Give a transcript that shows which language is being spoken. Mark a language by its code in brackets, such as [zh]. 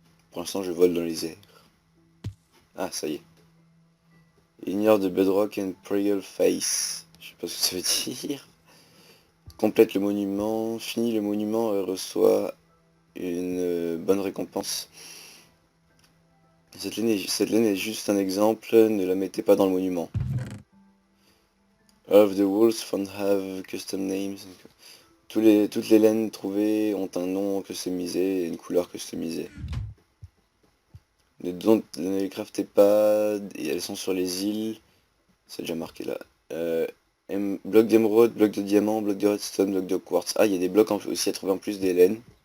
[fr] Pour l'instant je vole dans les airs. Ah, ça y est. [en] Ignore the bedrock and Prayer face. [fr] Je sais pas ce que ça veut dire. Complète le monument. Finit le monument et reçoit une bonne récompense. Cette laine est juste un exemple. Ne la mettez pas dans le monument. [en] All of the walls found have custom names. [fr] Toutes les laines trouvées ont un nom customisé et une couleur customisée. Ne les craftez pas. Et elles sont sur les îles. C'est déjà marqué là. Bloc d'émeraude, bloc de diamant, bloc de redstone, bloc de quartz. Ah, il y a des blocs aussi à trouver en plus des laines.